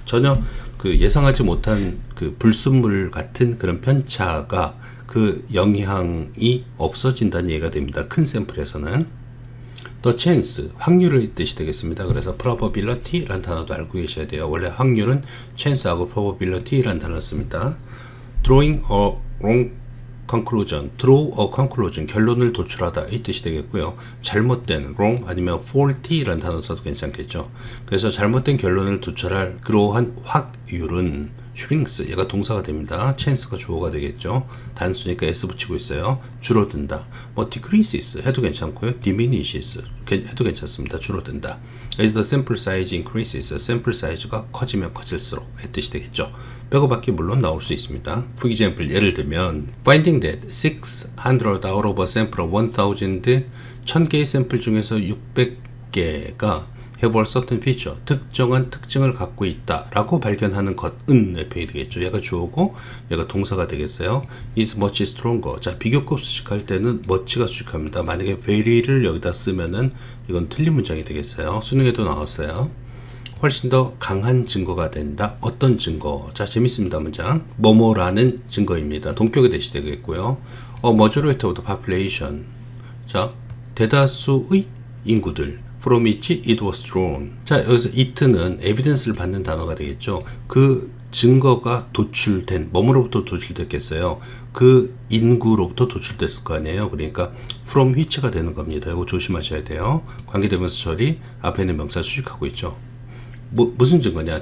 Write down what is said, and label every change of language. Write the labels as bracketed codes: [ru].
[ko] 전혀 그 예상하지 못한 그 불순물 같은 그런 편차가 그 영향이 없어진다는 얘기가 됩니다. 큰 샘플에서는. The chance, 확률의 뜻이 되겠습니다. 그래서 probability라는 단어도 알고 계셔야 돼요. 원래 확률은 chance하고 probability라는 단어를 씁니다. [en] Drawing a wrong conclusion, draw a conclusion, [ko] 결론을 도출하다 이 뜻이 되겠고요. 잘못된 wrong 아니면 faulty라는 단어 써도 괜찮겠죠. 그래서 잘못된 결론을 도출할 그러한 확률은 shrinks, 얘가 동사가 됩니다. chance가 주어가 되겠죠. 단수니까 s 붙이고 있어요. 줄어든다. 뭐 decreases 해도 괜찮고요. diminishes 해도 괜찮습니다. 줄어든다. [en] As the sample size increases, sample size가 [ko] 커지면 커질수록 의 뜻이 되겠죠. 뼈가밖에 물론 나올 수 있습니다. [en] For example, [ko] 예를 들면 [en] finding that 600 out of a sample of 1000, [ko] 1000개의 샘플 중에서 600개가 [en] have a certain feature, [ko] 특정한 특징을 갖고 있다 라고 발견하는 것은 표현이 되겠죠. 얘가 주어고 얘가 동사가 되겠어요. [en] is much stronger. [ko] 자, 비교급 수식할 때는 much가 수식합니다. 만약에 very를 여기다 쓰면은 이건 틀린 문장이 되겠어요. 수능에도 나왔어요. 훨씬 더 강한 증거가 된다. 어떤 증거? 자, 재밌습니다. 문장. 뭐뭐라는 증거입니다. 동격의 대시 되겠고요. [en] majority of the population. [ko] 자, 대다수의 인구들. [en] From which it was drawn. [ko] 자, 여기서 it는 evidence를 받는 단어가 되겠죠. 그 증거가 도출된, 뭐뭐로부터 도출됐겠어요? 그 인구로부터 도출됐을 거 아니에요. 그러니까 from which가 되는 겁니다. 이거 조심하셔야 돼요. 관계대명사 처리, 앞에 있는 명사 수식하고 있죠. 무슨 증거냐?